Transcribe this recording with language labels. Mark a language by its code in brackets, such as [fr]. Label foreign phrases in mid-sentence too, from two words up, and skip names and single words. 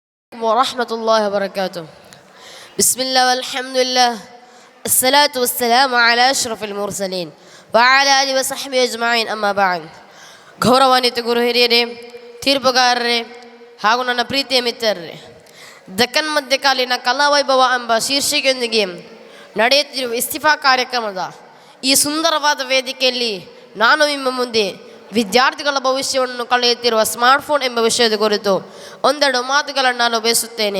[ar] ورحمة الله وبركاته. بسم الله والحمد لله. الصلاة والسلام على أشرف المرسلين وعلى آله وصحبه أجمعين أما بعد. [kn] ಗೌರವಾನ್ವಿತ ಗುರು ಹಿರಿಯರೇ, ತೀರ್ಪುಗಾರರೇ ಹಾಗೂ ನನ್ನ ಪ್ರೀತಿಯ ಮಿತ್ರರೇ, ದಕ್ಕನ್ ಮಧ್ಯಕಾಲೀನ ಕಲಾವೈಭವ ಎಂಬ ಶೀರ್ಷಿಕೆಯೊಂದಿಗೆ ನಡೆಯುತ್ತಿರುವ ಇಸ್ತಿಫಾ ಕಾರ್ಯಕ್ರಮದ ಈ ಸುಂದರವಾದ ವೇದಿಕೆಯಲ್ಲಿ ನಾನು ನಿಮ್ಮ ಮುಂದೆ ವಿದ್ಯಾರ್ಥಿಗಳ ಭವಿಷ್ಯವನ್ನು ಕಳೆಯುತ್ತಿರುವ ಸ್ಮಾರ್ಟ್ಫೋನ್ ಎಂಬ ವಿಷಯದ ಕುರಿತು ಒಂದೆರಡು ಮಾತುಗಳನ್ನು ನಾನು ಬಯಸುತ್ತೇನೆ.